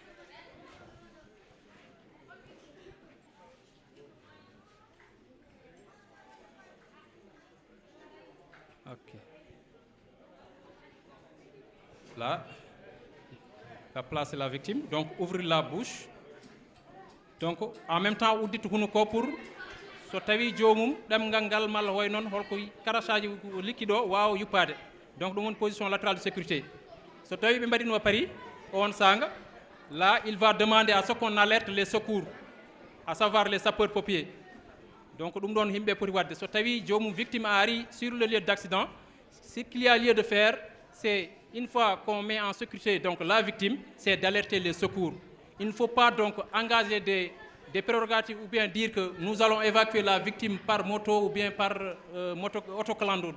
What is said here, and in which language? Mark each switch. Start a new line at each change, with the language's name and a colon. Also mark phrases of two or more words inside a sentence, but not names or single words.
French: Ok. Là, on va placer la victime. Donc ouvrir la bouche. Donc en même temps
Fula: uddittu hunuko pour so tawi jomum ɗemgal ngal malla hoy noon holko karasaji likkiɗo wawa yuppade donc ɗum woni
French: position latérale de sécurité
Fula: so tawi ɓe mbaɗino pari on sanga,
French: là il va demander à ce qu'on alerte les secours, à savoir les sapeurs-pompiers.
Fula: Donc ɗum ɗon himɓe poti wadde so tawi jomum victime a ari
French: sur le lieu d'accident, ce qu'il y a lieu de faire, c'est une fois qu'on met en sécurité donc la victime, c'est d'alerter les secours. Il ne faut pas donc engager des prérogatives ou bien dire que nous allons évacuer la victime par moto ou bien par autoclando.